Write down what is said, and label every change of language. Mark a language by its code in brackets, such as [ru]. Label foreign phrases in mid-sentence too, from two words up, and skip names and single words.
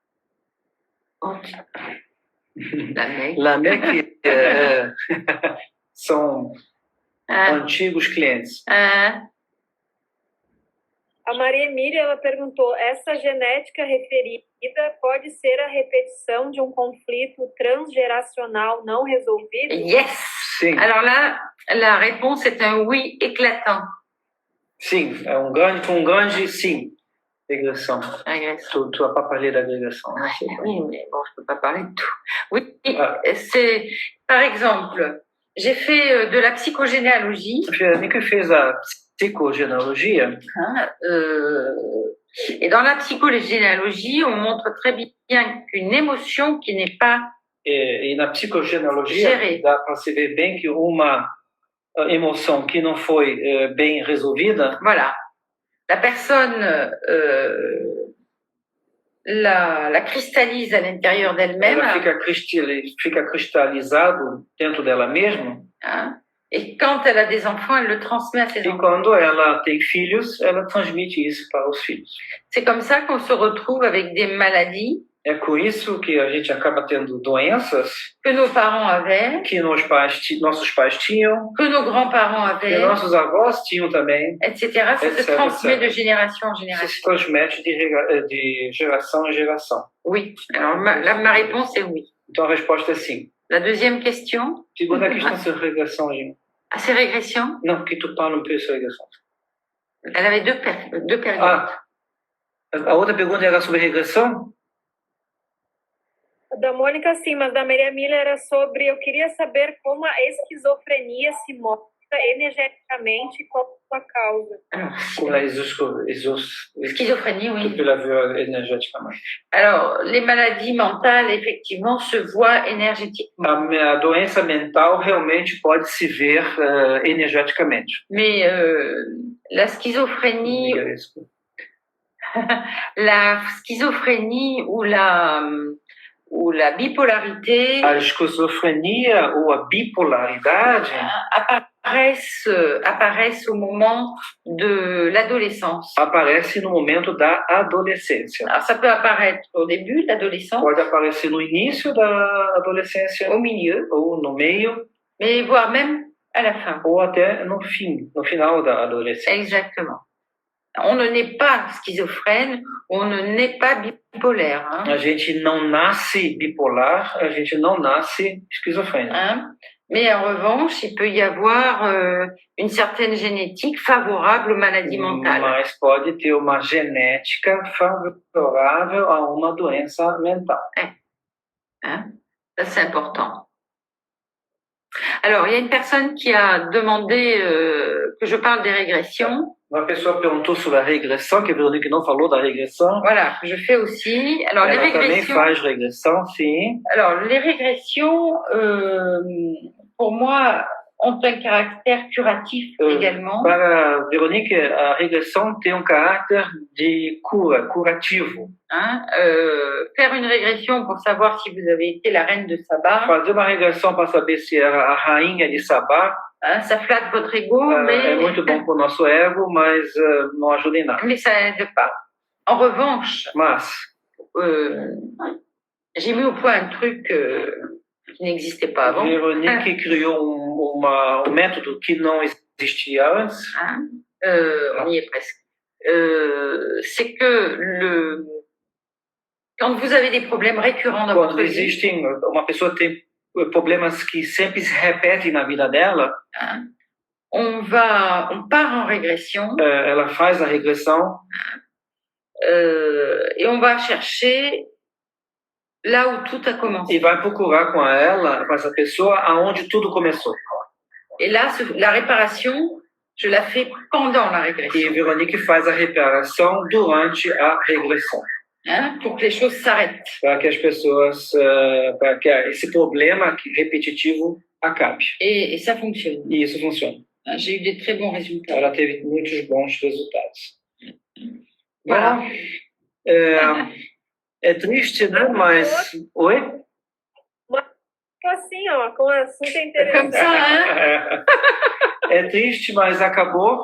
[pt] Lamec são antigos clientes. A Maria Emília, ela perguntou, essa genética referida pode ser a repetição de um conflito transgeracional não resolvido? Yes! Sim. [fr] Alors là, la réponse est un oui éclatant. [pt] Sim, é um grande sim. Régressão. Régressão. [fr] Tu vas pas parler d'agrégation. Oui, mais bon, je peux pas parler de tout. Oui, c'est, par exemple, j'ai fait de la psychogénéalogie. [pt] Véronique fez a psychogénéalogie. [fr] Et dans la psychogénéalogie, on montre très bien qu'une émotion qui n'est pas [pt] E na psicogénéalogie, [fr] gérée, [pt] dá para se ver bem que uma emoção que não foi bem resolvida, [fr] voilà, la personne la cristallise à l'intérieur d'elle-même. [pt] ela fica cristalizado dentro dela mesma. Hein? [fr] Et quand elle a des enfants, elle le transmet à ses [pt] E [fr] enfants. [pt] quando ela tem filhos, ela transmite isso para os filhos. [fr] C'est comme ça qu'on se retrouve avec des maladies [pt] É com isso que a gente acaba tendo doenças [fr] que nos parents avaient, [pt] que nossos pais tinham, [fr] que nos grands-parents [pt] que [fr] avaient, [pt] nossos avós tinham também. [fr] etc. Ça se [pt] Etc., [fr] transmet [pt] etc. [fr] de génération en [pt] Isso [fr] génération. [pt] se transmite de geração em geração. [fr] Oui. Alors ma réponse est oui. [pt] Então a resposta é sim. [fr] La deuxième question, [pt] Segunda questão sobre regressão, gente. [fr] c'est régression. [pt] Não, que tu fala um pouco sobre regressão. [fr] Elle avait deux périodes. [pt] Ah, a outra pergunta era sobre regressão? Da Mônica, sim, mas da Maria Miller era sobre... Eu queria saber como a esquizofrenia se mostra energeticamente e qual a causa. Como la [fr] Schizophrénie, tu oui. peux la voir énergéticamente. Alors, les maladies mentales, effectivement, se voient énergétiquement. [pt] A doença mental realmente pode se ver energeticamente. [fr] Mais la schizophrénie, ou la bipolarité [pt] A esquizofrenia ou a bipolaridade [fr] apparaissent au moment de l'adolescence. [pt] aparece no momento da adolescência. [fr] Alors, ça peut apparaître au début de l'adolescence, [pt] Pode aparecer no início da adolescência, [fr] au milieu, [pt] ou no meio, [fr] mais voire même à la fin. [pt] ou até no final da adolescência. [fr] Exactement. On ne naît pas schizophrène, on ne naît pas bipolaire. Hein. [pt] A gente não nasce bipolar, a gente não nasce esquizofrênico. Hein. [fr] Mais en revanche, il peut y avoir une certaine génétique favorable aux maladies mentales. [pt] Mas pode ter uma genética favorável a uma doença mental. [fr] Hein. Ça, c'est important. Alors, il y a une personne qui a demandé que je parle des régressions. [pt] Uma pessoa perguntou sobre a regressão, que a Veronique não falou da regressão. [fr] Voilà, que je fais aussi. Alors, [pt] Ela [fr] les [pt] também [fr] régressions. [pt] faz regressão, sim. [fr] Alors, les régressions, pour moi, ont un caractère curatif également. [pt] Para a Veronique, a regressão tem um caráter de cura, curativo. Hein. [fr] Faire une régression pour savoir si vous avez été la reine de Saba, [pt] Fazer uma regressão para saber se era a rainha de Sabá [fr] hein, ça flatte votre ego, [pt] é muito bom para o nosso ego, mas não ajuda em nada. [fr] mais ça n'aide pas. En revanche, [pt] Mas [fr] j'ai mis au point un truc qui n'existait pas avant. [pt] Veronique criou um método que não existia antes. [fr] Hein. On y est presque. C'est que quand vous avez des problèmes récurrents dans votre [pt] Quando [fr] vie, [pt] existem, uma pessoa tem problemas que sempre se repetem na vida dela, [fr] hein, on part en régression [pt] ela faz a regressão [fr] et on va chercher là où tout a commencé. [pt] e vai procurar com essa pessoa, aonde tudo começou. [fr] Et là, la réparation, je la fais pendant la [pt] E [fr] régression, [pt] Veronique faz a reparação durante a regressão, [fr] hein, pour que les choses s'arrêtent. [pt] para que as pessoas, para que esse problema repetitivo acabe. [fr] Et ça fonctionne. [pt] E isso funciona. [fr] Hein, j'ai eu des très bons résultats. [pt] Ela teve muitos bons resultados. [fr] Voilà. [pt] Bom, é triste, né? Mas. Oi? Assim, ó, com um assunto [fr] Comme [pt] interessante. [fr] ça, hein. [pt] É triste, mas acabou.